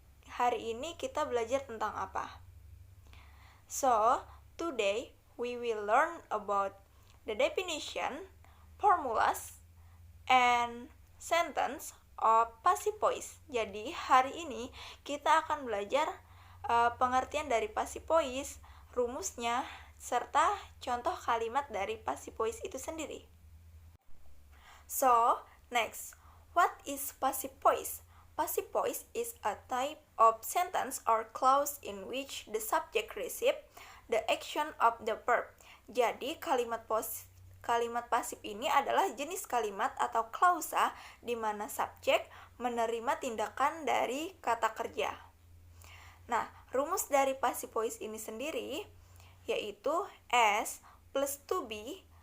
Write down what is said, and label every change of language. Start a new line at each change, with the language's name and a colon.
Indonesian: Hari ini kita belajar tentang apa?
English: So, today we will learn about the definition, formulas, and sentence of passive voice.
Indonesian: Jadi, hari ini kita akan belajar pengertian dari passive voice, rumusnya, serta contoh kalimat dari passive voice itu sendiri.
English: So, next, what is passive voice? Passive voice is a type of sentence or clause in which the subject receives the action of the verb.
Indonesian: Jadi, kalimat pasif ini adalah jenis kalimat atau klausa di mana subjek menerima tindakan dari kata kerja. Nah, rumus dari passive voice ini sendiri yaitu as plus to be.